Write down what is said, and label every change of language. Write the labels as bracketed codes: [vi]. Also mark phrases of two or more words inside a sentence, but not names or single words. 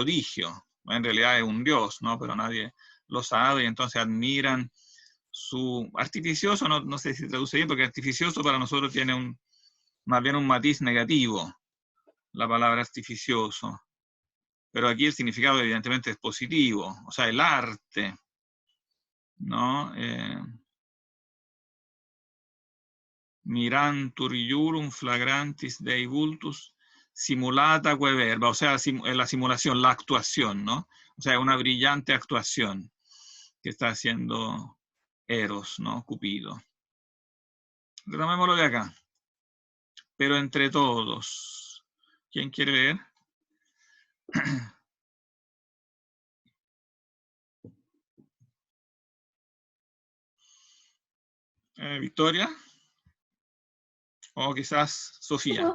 [es] En realidad es un dios, ¿no? Pero nadie lo sabe, y entonces admiran su artificioso, no sé si traduce bien, porque artificioso para nosotros tiene más bien un matiz negativo, la palabra artificioso. Pero aquí el significado evidentemente es positivo, o sea, el arte, ¿no? [la] Mirantur iurum flagrantis Dei vultus simulata que verba, [es] o sea, la simulación, la actuación, ¿no? O sea, una brillante actuación que está haciendo Eros, ¿no? Cupido. Retomémoslo de acá. Pero entre todos, ¿quién quiere leer? Victoria, o quizás Sofía.